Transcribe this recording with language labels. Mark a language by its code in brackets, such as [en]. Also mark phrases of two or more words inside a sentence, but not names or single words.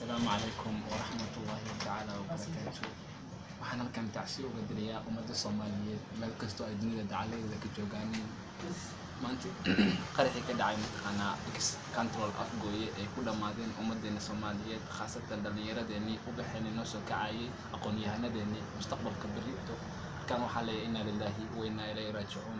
[ar] السلام عليكم ورحمة الله تعالى وبركاته. [so] waxaan halkan tacsi uga dirayaa ummadda Soomaaliyeed meel kasto ay dunida dacaladeeda ka joogaan. maanta qaraxii ka dhacay mataqaanaa control afgooye ay ku dhamaadeen ummadeena Soomaaliyeed khaasatan dhalinyaradeenii u baxeen inoo soo kacayay aqoon-yahanadeenii mustaqbalka berrito kan waxa leeyahay [ar] إنا لله وإنا إليه راجعون.